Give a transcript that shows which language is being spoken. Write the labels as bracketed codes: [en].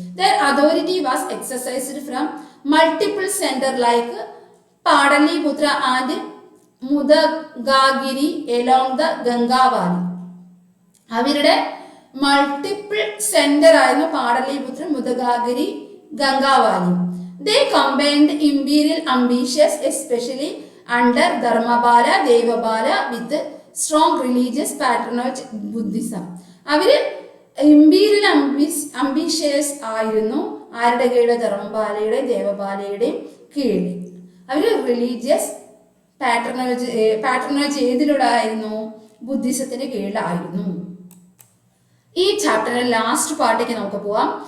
[en] Their authority was exercised from multiple center like Pataliputra and Mudgagiri along the Ganga valley. [ml] അവരുടെ multiple centre ആയിരുന്നു Pataliputra, മുദഗാഗിരി, Gangavali. [en] They combined imperial ambitions, especially under Dharmapala, Devapala, with strong religious patronage Buddhism. [ml] അവര് imperial ambitious ആയിരുന്നു ആരുടെ കീഴിൽ? ധർമ്മപാലയുടെയും ദേവപാലയുടെയും കീഴിൽ. അവര് religious patronage ഏതിലൂടെ ആയിരുന്നു? ബുദ്ധിസത്തിന്റെ കീഴിലായിരുന്നു. ഈ ചാപ്റ്ററിന്റെ ലാസ്റ്റ് പാർട്ടിലേക്ക് നമുക്ക് പോവാം.